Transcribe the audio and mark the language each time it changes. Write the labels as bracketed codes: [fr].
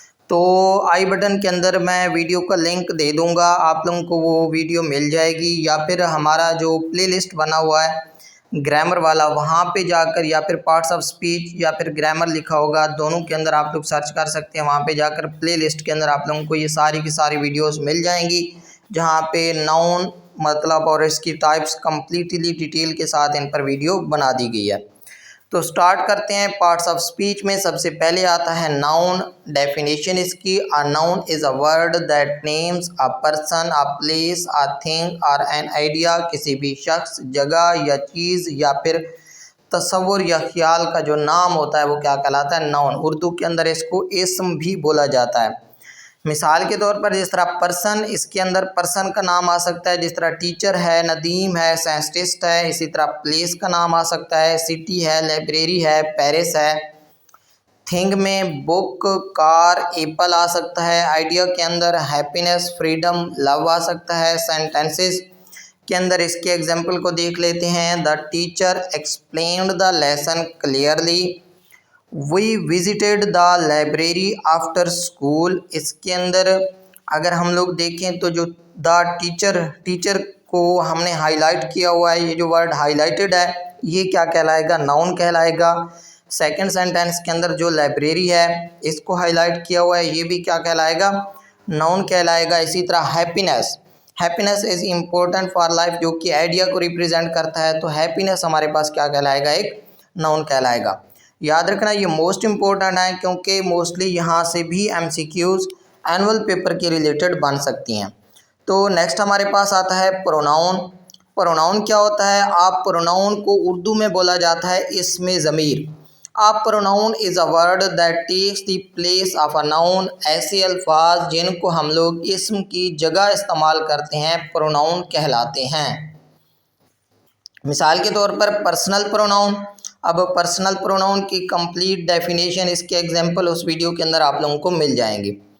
[ur] تو آئی بٹن کے اندر میں ویڈیو کا لنک دے دوں گا، آپ لوگوں کو وہ ویڈیو مل جائے گی، یا پھر ہمارا جو پلے لسٹ بنا ہوا ہے گرامر والا وہاں پہ جا کر، یا پھر پارٹس آف اسپیچ یا پھر گرامر لکھا ہوگا، دونوں کے اندر آپ لوگ سرچ کر سکتے ہیں۔ وہاں پہ جا کر پلے لسٹ کے اندر آپ لوگوں کو یہ ساری کی ساری ویڈیوز مل جائیں گی جہاں پہ ناؤن مطلب اور اس کی ٹائپس کمپلیٹلی ڈیٹیل کے ساتھ ان پر ویڈیو بنا دی گئی ہے۔ تو سٹارٹ کرتے ہیں پارٹس آف اسپیچ میں. سب سے پہلے آتا ہے ناؤن. [en] definition [ur] اس کی: [en] a noun is a word that names a person, a place, a thing or an idea. [ur] کسی بھی شخص، جگہ یا چیز یا پھر تصور یا خیال کا جو نام ہوتا ہے وہ کیا کہلاتا ہے؟ ناؤن. اردو کے اندر اس کو اسم بھی بولا جاتا ہے. مثال کے طور پر جس طرح پرسن، اس کے اندر پرسن کا نام آ سکتا ہے. جس طرح ٹیچر ہے، ندیم ہے، سائنٹسٹ ہے. اسی طرح پلیس کا نام آ سکتا ہے، سٹی ہے، لائبریری ہے، پیرس ہے. تھنگ میں بک، کار، ایپل آ سکتا ہے. آئیڈیا کے اندر ہیپینس، فریڈم، لو آ سکتا ہے. سینٹینسز کے اندر اس کے ایگزامپل کو دیکھ لیتے ہیں. [en] The teacher explained the lesson clearly. We visited the library after school. [ur] اس کے اندر اگر ہم لوگ دیکھیں تو جو دا ٹیچر کو ہم نے ہائی لائٹ کیا ہوا ہے، یہ جو ورڈ ہائی لائٹڈ ہے یہ کیا کہلائے گا؟ ناؤن کہلائے گا. سیکنڈ سینٹینس کے اندر جو لائبریری ہے اس کو ہائی لائٹ کیا ہوا ہے، یہ بھی کیا کہلائے گا؟ ناؤن کہلائے گا. اسی طرح [en] happiness is important for life, [ur] جو کہ آئیڈیا کو ریپرزینٹ کرتا ہے. تو ہیپینس ہمارے پاس کیا کہلائے گا؟ ایک ناؤن کہلائے گا. یاد رکھنا یہ موسٹ امپورٹنٹ ہے کیونکہ موسٹلی یہاں سے بھی M C Qs annual paper کے ریلیٹڈ بن سکتی ہیں. تو نیکسٹ ہمارے پاس آتا ہے پروناؤن. پروناؤن کیا ہوتا ہے؟ آپ پروناؤن کو اردو میں بولا جاتا ہے اسم ضمیر. [en] آپ pronoun is a word that takes the place of a noun. [ur] ایسے الفاظ جن کو ہم لوگ اسم کی جگہ استعمال کرتے ہیں پروناؤن کہلاتے ہیں. مثال کے طور پر پرسنل پروناؤن. اب پرسنل پروناؤن کی کمپلیٹ ڈیفینیشن، اس کے ایگزامپل اس ویڈیو کے اندر آپ لوگوں کو مل جائیں گے.